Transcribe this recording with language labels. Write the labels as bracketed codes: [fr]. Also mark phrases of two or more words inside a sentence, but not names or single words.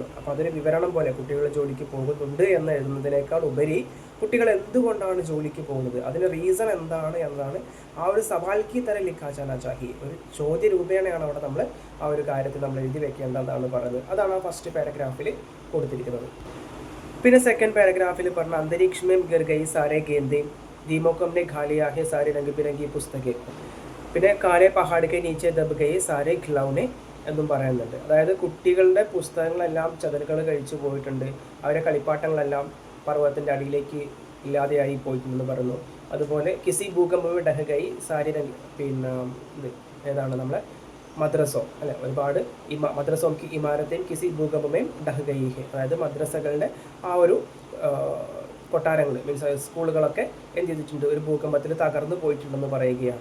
[ml] അപ്പോൾ അതൊരു വിവരണം പോലെ കുട്ടികൾ ജോലിക്ക് പോകുന്നുണ്ട് എന്ന് എഴുതുന്നതിനേക്കാൾ ഉപരി കുട്ടികൾ എന്തുകൊണ്ടാണ് ജോലിക്ക് പോകുന്നത്, അതിന് റീസൺ എന്താണ് എന്നതാണ് ആ ഒരു [hi] सवाल की तरह लिखा जाना चाहिए, [ml] ഒരു ചോദ്യ രൂപേണയാണ് അവിടെ നമ്മൾ ആ ഒരു കാര്യത്തിൽ നമ്മൾ എഴുതി വെക്കേണ്ടതാണ് പറയുന്നത്. അതാണ് ആ ഫസ്റ്റ് പാരഗ്രാഫിൽ കൊടുത്തിരിക്കുന്നത്. പിന്നെ സെക്കൻഡ് പാരഗ്രാഫിൽ പറഞ്ഞ അന്തരീക്ഷ [hi] में गिर गई सारे गेंदें, दीमों को हमने खा लिया है सारी रंग बिरंगी पुस्तकें, പിന്നെ काले पहाड़ के नीचे दब गए सारे खिलौने [ml] എന്നും പറയുന്നുണ്ട്. അതായത് കുട്ടികളുടെ പുസ്തകങ്ങളെല്ലാം ചതലുകൾ കഴിച്ചു പോയിട്ടുണ്ട്, അവരെ കളിപ്പാട്ടങ്ങളെല്ലാം പർവ്വതത്തിൻ്റെ അടിയിലേക്ക് ഇല്ലാതെയായി പോയിട്ടുണ്ടെന്ന് പറയുന്നു. അതുപോലെ [hi] किसी भूकंप ढह गई सारी [ml] പിന്നെ ഇത് ഏതാണ് നമ്മളെ മദ്രസോ അല്ലെ, ഒരുപാട് [hi] मदरसों की इमारतें किसी भूकंप में ढह गई है, [ml] അതായത് മദ്രസകളുടെ ആ ഒരു കൊട്ടാരങ്ങൾ മീൻസ് സ്കൂളുകളൊക്കെ എന്ത് ചെയ്തിട്ടുണ്ട്, ഒരു ഭൂകമ്പത്തിൽ തകർന്നു പോയിട്ടുണ്ടെന്ന് പറയുകയാണ്.